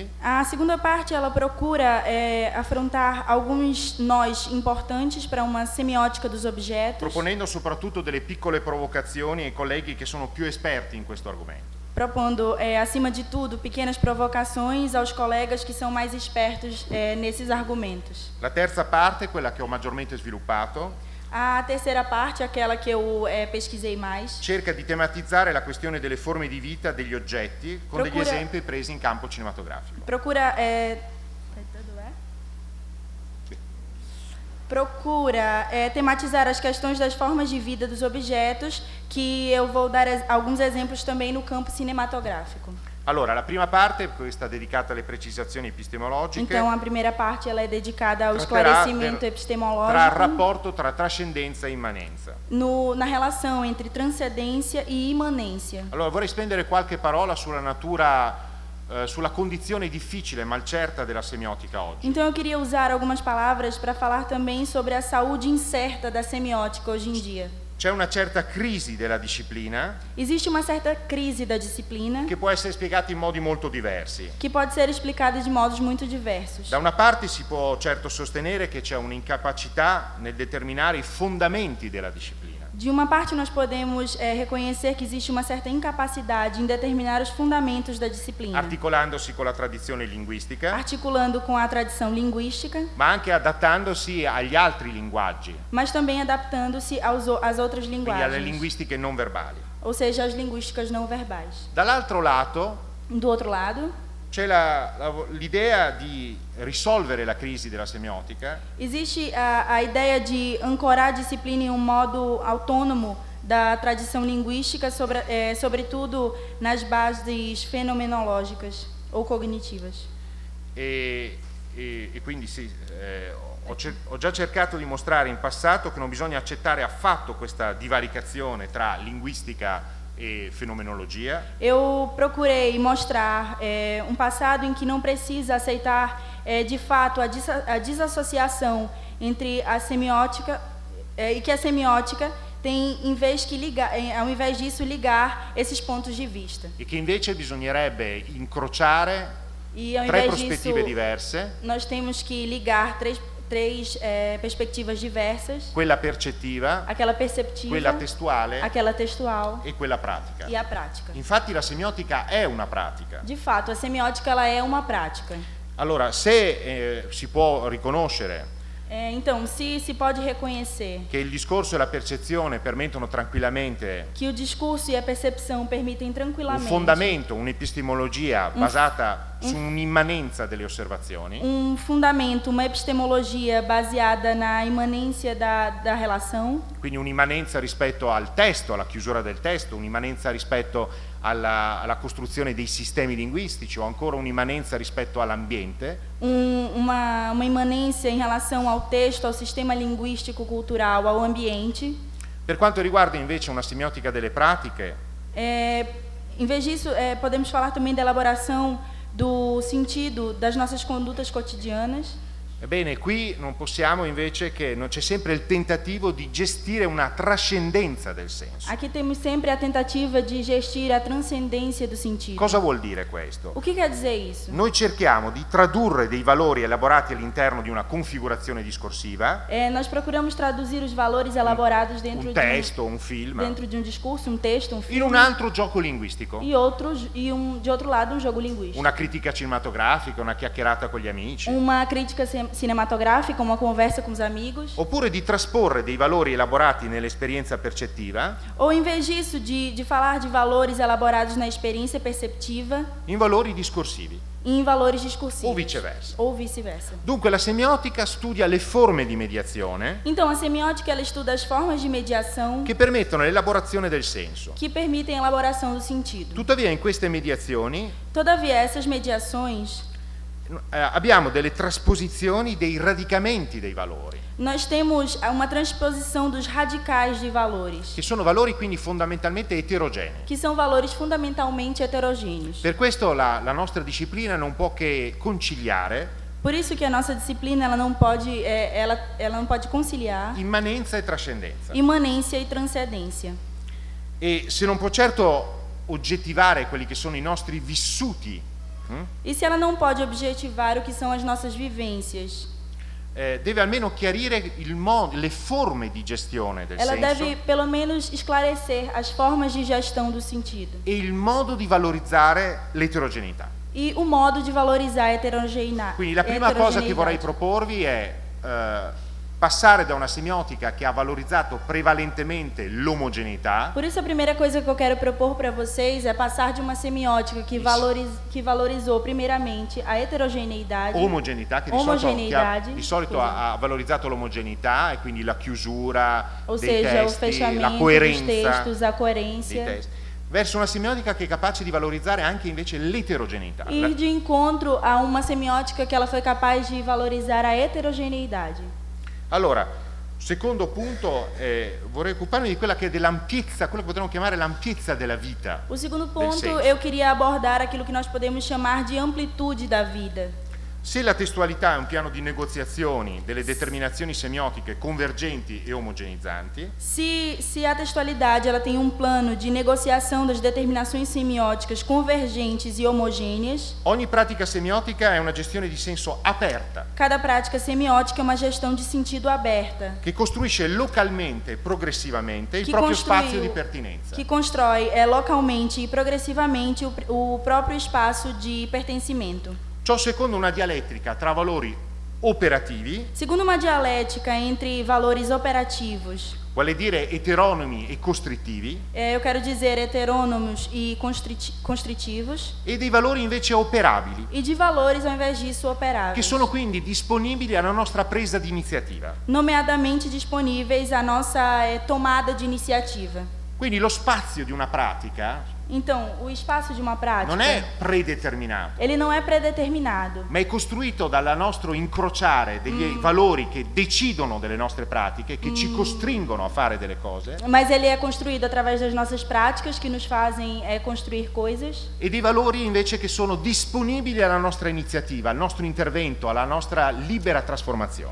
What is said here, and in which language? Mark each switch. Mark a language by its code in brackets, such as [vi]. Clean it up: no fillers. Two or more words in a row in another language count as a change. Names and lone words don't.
[pt] A segunda parte ela procura afrontar alguns nós importantes para uma semiótica dos objetos, [it] proponendo soprattutto delle piccole provocazioni ai colleghi che sono più esperti in questo argomento. [pt] propondo, acima de tudo, pequenas provocações aos colegas que são mais espertos nesses argumentos. [it] La terza parte è quella che ho maggiormente sviluppato, [pt] A terceira parte, aquela que eu pesquisei mais, [it] cerca di tematizzare la questione delle forme di vita degli oggetti con degli [pt] Procura- [it] esempi presi in campo cinematografico. [pt] procura tematizar as questões das formas de vida dos objetos, que eu vou dar alguns exemplos também no campo cinematográfico. [it] Allora, la prima parte, questa dedicata alle precisazioni epistemologiche, [pt] Então, a primeira parte ela é dedicada ao [it] tratterà [pt] esclarecimento [it] tra il [pt] epistemológico [it] rapporto tra trascendenza e immanenza. [pt] na relação entre transcendência e imanência. [it] Allora, vorrei spendere qualche parola sulla natura, sulla condizione difficile e malcerta della semiotica oggi. [pt] Então, eu queria usar algumas palavras para falar também sobre a saúde incerta da semiótica hoje em dia. [it] C'è una certa crisi della disciplina [pt] Existe uma certa crise da disciplina [it] che può essere spiegata in modi molto diversi. [pt] que pode ser explicada de modos muito diversos. [it] Da una parte si può certo sostenere che c'è un'incapacità nel determinare i fondamenti della disciplina. [pt] De uma parte, nós podemos reconhecer que existe uma certa incapacidade em determinar os fundamentos da disciplina, [it] Articolandosi con la tradizione linguistica, [pt] articulando com a tradição linguística, [it] ma anche adattandosi agli altri linguaggi, [pt] mas também adaptando-se às outras [it] quindi alle [pt] linguagens, [it] linguistiche non verbali. [pt] ou seja, às linguísticas não verbais. [it] Dall'altro lato [pt] Do outro lado, [it] c'è l'idea di risolvere la crisi della semiotica [pt] existe a ideia de ancorar a disciplina em um modo autônomo da tradição linguística, sobretudo nas bases fenomenológicas ou cognitivas. [it] e quindi ho già cercato di mostrare in passato che non bisogna accettare affatto questa divaricazione tra linguistica e fenomenologia, [pt] Eu procurei mostrar um passado em que não precisa aceitar de fato a desassociação entre a semiótica e que a semiótica tem, ao invés disso, ligar esses pontos de vista. [it] e che invece bisognerebbe incrociare [pt] E ao 3 invés disso, [it] prospettive diverse, [pt] nós temos que ligar três perspectivas diversas: [it] quella percettiva, [pt] aquela perceptiva, [it] quella testuale [pt] aquela textual [it] e quella pratica. [pt] e a prática. [it] Infatti la semiotica è una pratica. [pt] De fato, a semiótica ela é uma prática. [it] Allora, se si può riconoscere [pt] Então, se pode reconhecer [it] che il discorso e la percezione permettono tranquillamente [pt] que o discurso e a percepção permitem [it] un [pt] tranquilamente [it] fondamento, un'epistemologia basata su un'immanenza delle osservazioni, [pt] fundamento, uma epistemologia baseada na imanência da relação, [it] quindi un'immanenza rispetto al testo, alla chiusura del testo, un'immanenza rispetto alla costruzione dei sistemi linguistici o ancora un'immanenza rispetto all'ambiente, [pt] uma imanência em relação ao texto, ao sistema linguístico cultural, ao ambiente. [it] Per quanto riguarda invece una semiotica delle pratiche, [pt] Em vez disso, podemos falar também da elaboração do sentido das nossas condutas cotidianas. [it] Ebbene, qui non possiamo invece che, non c'è sempre il tentativo di gestire una trascendenza del senso. [pt] Aqui temos sempre a tentativa de gestir a transcendência do sentido. [it] Cosa vuol dire questo? [pt] O que quer dizer isso? [it] Noi cerchiamo di tradurre dei valori elaborati all'interno di una configurazione discorsiva, [pt] Nós procuramos traduzir os valores elaborados dentro [it] un [pt] de [it] testo, un film, [pt] dentro de um discurso, um texto, um [it] in [pt] filme, [it] un altro gioco linguistico. [pt] de outro lado um jogo linguístico. [it] Una critica cinematografica, una chiacchierata con gli amici. [pt] Uma crítica cinematográfica, uma conversa com os amigos. [it] Oppure di trasporre dei valori elaborati nell'esperienza percettiva [pt] Ou em vez disso, de falar de valores elaborados na experiência perceptiva [it] in valori discorsivi, [pt] em valores discursivos. [it] o viceversa. [pt] Ou vice-versa. [it] Dunque la semiotica studia le forme di mediazione [pt] Então, a semiótica ela estuda as formas de mediação [it] che permettono l'elaborazione del senso. [pt] que permitem a elaboração do sentido. [it] Tuttavia in queste mediazioni [pt] Todavia, essas mediações, [it] abbiamo delle trasposizioni dei radicamenti dei valori, [pt] nós temos uma transposição dos radicais de valores, [it] che sono valori quindi fondamentalmente eterogenei. [pt] que são valores fundamentalmente heterogêneos. [it] Per questo la nostra disciplina non può che conciliare [pt] Por isso que a nossa disciplina ela não pode, ela não pode conciliar [it] immanenza e trascendenza. [pt] imanência e transcendência. [it] E se non può certo oggettivare quelli che sono i nostri vissuti, [pt] E se ela não pode objetivar o que são as nossas vivências, [it] deve almeno chiarire le forme di gestione del [pt] ela [it] senso [pt] deve pelo menos esclarecer as formas de gestão do sentido [it] e il modo di valorizzare l'eterogeneità. [pt] e o modo de valorizar a heterogeneidade. [it] Quindi la prima cosa che vorrei proporvi è passare da una semiotica che ha valorizzato prevalentemente l'omogeneità [pt] Por isso a primeira coisa que eu quero propor para vocês é passar de uma semiótica que valorizou primeiramente a heterogeneidade, [it] omogeneità, che di solito ha valorizzato l'omogeneità e quindi la chiusura [pt] ou [it] dei [pt] seja, o [it] testi, la [pt] fechamento dos [it] coerenza [pt] textos, a [it] dei [pt] coerência, [it] testi, verso una semiotica che è capace di valorizzare anche invece l'eterogeneità. [pt] ir de encontro a uma semiótica que ela foi capaz de valorizar a heterogeneidade. [it] Allora, secondo punto, vorrei occuparmi di quella che è dell'ampiezza, quello che potremmo chiamare l'ampiezza della vita. [pt] O segundo [it] del [pt] ponto, [it] senso. [pt] eu queria abordar aquilo que nós podemos chamar de amplitude da vida. [it] Se la testualità è un piano di negoziazioni delle determinazioni semiotiche convergenti e omogenizzanti, [pt] Se a textualidade ela tem um plano de negociação das determinações semióticas convergentes e homogêneas, [it] ogni pratica semiotica è una gestione di senso aperta, [pt] cada prática semiótica é uma gestão de sentido aberta, [it] che costruisce localmente e progressivamente il [pt] que [it] proprio [pt] construiu- [it] spazio di pertinenza. [pt] que constrói localmente e progressivamente o próprio espaço de pertencimento. [it] Ciò secondo una dialettica tra valori operativi, [pt] Segundo uma dialética entre valores operativos, [it] vale dire eteronomi e costrittivi, [pt] eu quero dizer heterônomos e constritivos, [it] e dei valori invece operabili, [pt] e de valores ao invés disso operáveis, [it] che sono quindi disponibili alla nostra presa di iniziativa. [pt] nomeadamente disponíveis à nossa tomada de iniciativa. [it] Quindi lo spazio di una pratica [pt] Então, o espaço de uma prática, [it] non è predeterminato, [pt] ele não é predeterminado, [it] ma è costruito dal nostro incrociare degli valori che decidono delle nostre pratiche, che ci costringono a fare delle cose, [pt] mas ele é construído através das nossas práticas que nos fazem construir coisas, [it] e dei valori invece che sono disponibili alla nostra iniziativa, al nostro intervento, alla nostra libera trasformazione.